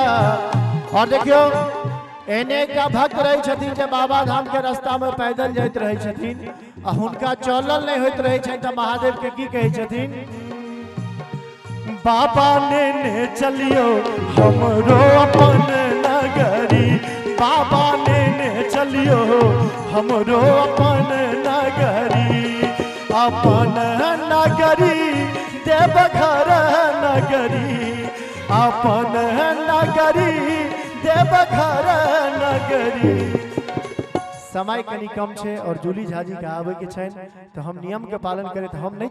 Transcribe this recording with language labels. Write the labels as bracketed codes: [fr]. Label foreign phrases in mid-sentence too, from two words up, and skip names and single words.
[mai] और देखियो एने का भक्त रहे छथिन जे बाबा धाम के रास्ता में पैदल जाइत रहे छथिन आ हुनका चलल नहीं होइत रहे छन त महादेव के की कहे छथिन बाबा ने चलियो हमरो अपन नगरी बाबा ने चलियो हमरो अपन नगरी अपन नगरी देवघर नगरी अपन नगरी देवघर नगरी। समय कनी कम छे और जूली झाजी के आवे के छैन तो हम नियम के पालन करें तो हम नहीं